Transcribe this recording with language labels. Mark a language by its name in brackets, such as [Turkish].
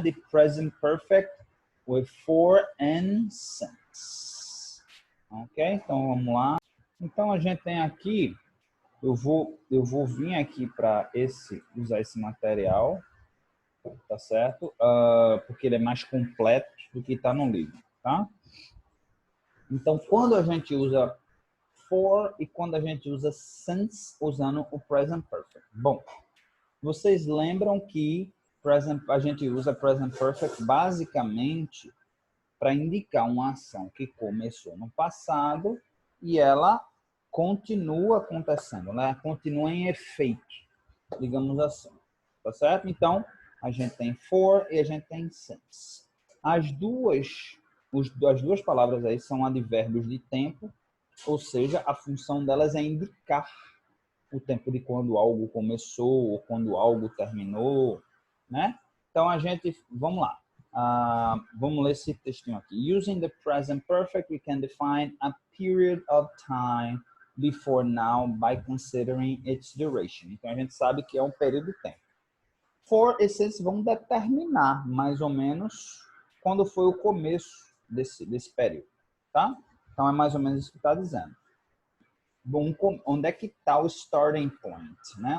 [English] De present perfect with for and since. [Portuguese] Ok? Então, vamos lá. Então, a gente tem aqui, eu vou vir aqui para usar esse material, tá certo? Porque ele é mais completo do que está no livro, tá? Então, quando a gente usa for e quando a gente usa since usando o present perfect. Bom, vocês lembram que a gente usa present perfect basicamente para indicar uma ação que começou no passado e ela continua acontecendo, né? Continua em efeito, digamos assim. Tá certo? Então, a gente tem for e a gente tem since. As duas palavras aí são advérbios de tempo, ou seja, a função delas é indicar o tempo de quando algo começou ou quando algo terminou, né? Então a gente, vamos lá. Vamos ler esse textinho aqui. [English] Using the present perfect, we can define a period of time before now by considering its duration. [Portuguese] Então a gente sabe que é um período de tempo. For e since vão determinar mais ou menos quando foi o começo desse período, tá? Então é mais ou menos isso que está dizendo. Bom, onde é que está o starting point, né?